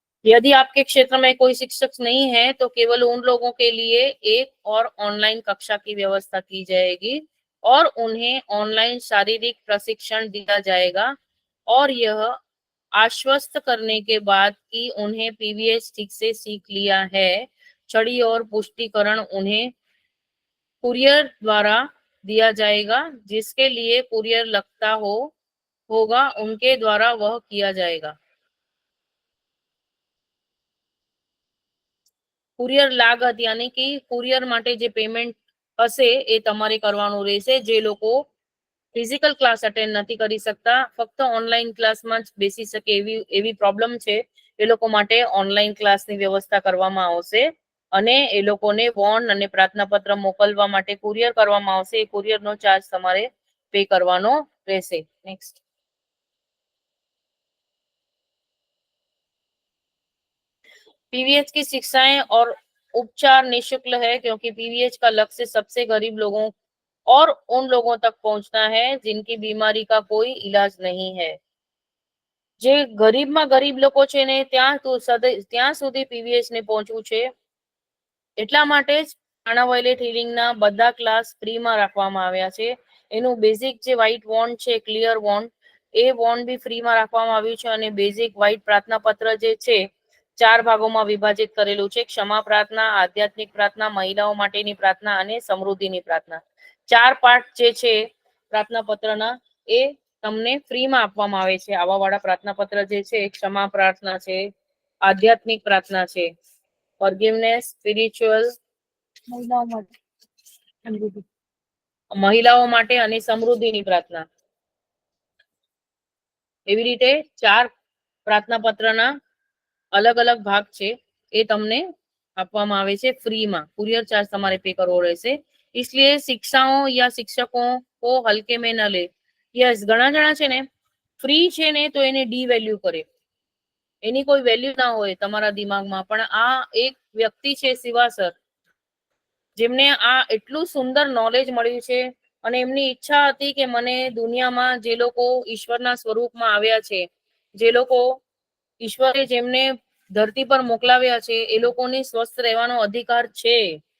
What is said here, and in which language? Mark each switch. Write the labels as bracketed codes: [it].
[hi] यदि आपके क्षेत्र में कोई शिक्षक नहीं है तो केवल उन लोगों के लिए एक और ऑनलाइन कक्षा की व्यवस्था की जाएगी और उन्हें ऑनलाइन शारीरिक प्रशिक्षण दिया जाएगा और यह आश्वस्त करने के बाद कि उन्हें PVH ठीक से सीख लिया है, छड़ी और पुष्टिकरण उन्हें कुरियर द्वारा दिया जाएगा. जिसके लिए कुरियर लगता होगा उनके द्वारा वह किया जाएगा. [gu] કુરિયર લાગત યાની કે કુરિયર માટે જે પેમેન્ટ હશે એ તમારે કરવાનું રહેશે. જે લોકો ફિઝિકલ ક્લાસ અટેન્ડ નથી કરી શકતા, ફક્ત ઓનલાઈન ક્લાસમાં જ બેસી શકે એવી પ્રોબ્લેમ છે, એ લોકો માટે ઓનલાઈન ક્લાસની વ્યવસ્થા કરવામાં આવશે અને એ લોકોને વોન અને પ્રાર્થના પત્ર મોકલવા માટે કુરિયર કરવામાં આવશે. એ કુરિયરનો ચાર્જ તમારે પે કરવાનો રહેશે. નેક્સ્ટ. [hi] पीवीएच की शिक्षाएं और उपचार निःशुल्क है, क्योंकि पीवीएच का लक्ष्य सबसे गरीब लोगों और उन लोगों तक पहुंचना है जिनकी बीमारी का कोई इलाज नहीं है। [gu] જે ગરીબમાં ગરીબ લોકો છે ને ત્યાં સુધી પીવીએચ ને પહોંચવું છે. એટલા માટે જ પ્રાણા હિલિંગના બધા ક્લાસ ફ્રીમાં રાખવામાં આવ્યા છે. એનું બેઝિક જે વ્હાઇટ વોન્ડ છે, ક્લિયર વોન્ડ, એ વોન્ડ બી ફ્રીમાં રાખવામાં આવ્યું છે. અને બેઝિક વ્હાઇટ પ્રાર્થના પત્ર જે છે 4 ભાગોમાં વિભાજિત કરેલું છે. ક્ષમા પ્રાર્થના, આધ્યાત્મિક પ્રાર્થના, મહિલાઓ માટેની પ્રાર્થના અને સમૃદ્ધિની પ્રાર્થના. 4 પાર્ટ જે છે પ્રાર્થના પત્રના, એ તમને ફ્રીમાં આપવામાં આવે છે. આવા વાળા પ્રાર્થના પત્ર જે છે, ક્ષમા પ્રાર્થના છે, આધ્યાત્મિક પ્રાર્થના છે, ફોરગિવનેસ, સ્પિરિચ્યુઅલ, મહિલાઓ માટે અને સમૃદ્ધિની પ્રાર્થના. એવી રીતે 4 પ્રાર્થના પત્રના અલગ અલગ ભાગ છે, એ તમને આપવામાં આવે છે फ्रीમાં. कुरियर चार्ज તમારે पे કરવો રહેશે. [hi] इसलिए शिक्षाओं या शिक्षकों को हल्के में न ले. [gu] यस, ઘણા જણા છે ને ફ્રી છે ને તો એને ડી વેલ્યુ કરે, એની કોઈ વેલ્યુ ના હોય તમારા દિમાગમાં. પણ આ એક વ્યક્તિ છે શિવા સર, જેમને આ એટલું સુંદર નોલેજ મળ્યું છે. અને એમની ઈચ્છા હતી કે મને દુનિયામાં જે લોકો ઈશ્વરના સ્વરૂપમાં આવ્યા છે, જે લોકો ઈશ્વરે જેમને ધરતી પર મોકલાવ્યા છે, એ લોકોને સ્વસ્થ રહેવાનો અધિકાર છે.